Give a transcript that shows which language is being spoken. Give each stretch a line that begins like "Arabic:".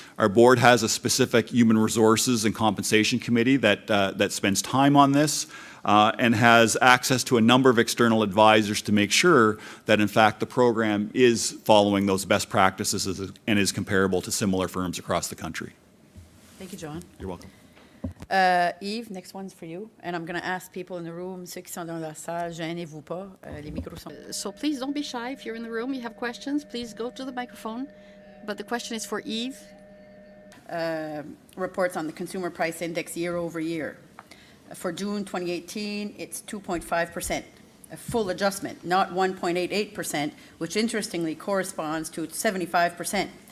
English: Our board has a specific human resources and compensation committee that spends time on this and has access to a number of external advisors to make sure that, in fact, the program is following those best practices and is comparable to similar firms across the country. Thank you, John. You're welcome. Yves, next one's for you. And I'm going to ask people in the room,
French: ceux qui sont dans la salle, gênez-vous pas, les micros sont...
English: So please don't be shy. If you're in the room, you have questions, please go to the microphone. But the question is for Yves. Reports on the Consumer Price Index year over year. For June 2018, it's 2.5%, a full adjustment, not 1.88%, which interestingly corresponds to 75%.